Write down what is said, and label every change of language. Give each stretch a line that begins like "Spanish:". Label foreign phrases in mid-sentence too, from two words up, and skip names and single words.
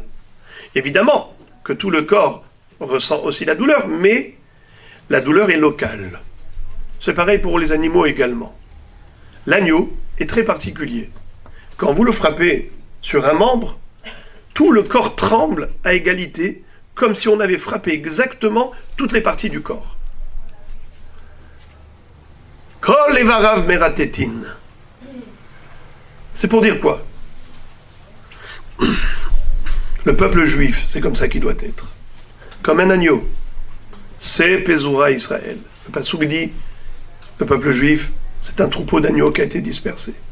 French: Évidemment que tout le corps ressent aussi la douleur, mais la douleur est locale. C'est pareil pour les animaux également. L'agneau est très particulier. Quand vous le frappez sur un membre, tout le corps tremble à égalité, comme si on avait frappé exactement toutes les parties du corps.
Hebrew: כל איבריו מרתתין.
French: C'est pour dire quoi? Le peuple juif, c'est comme ça qu'il doit être. Comme un agneau. C'est
Hebrew: פזורה ישראל.
French: Le Passouk dit, le peuple juif, c'est un troupeau d'agneaux qui a été dispersé.